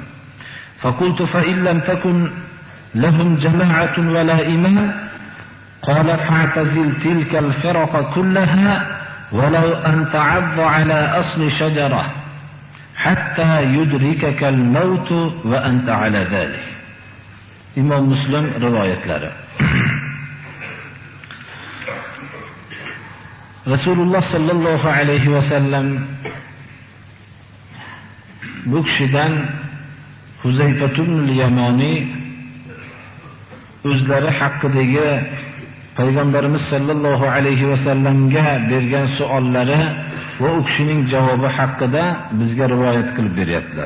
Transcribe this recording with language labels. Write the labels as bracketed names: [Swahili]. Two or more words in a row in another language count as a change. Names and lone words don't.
[Arabic] فقلت: فإن لم تكن لهم جماعة ولا إمام؟ قال: فاعتزل تلك الفرق كلها ولو أن تعض على أصل شجرة حتى يدركك الموت وأنت على ذلك. [Uzbek] Imom Muslim rivoyatlari. Rasululloh [Arabic] صلى الله عليه وسلم [Uzbek] bu kishidan Huzayfa ibn al-Yamani o'zlari haqidagi Payg'ambarimiz [Arabic] صلى الله عليه وسلم [Uzbek] bergan savollari va u kishining javobi haqida bizga rivoyat qilib beryaptilar.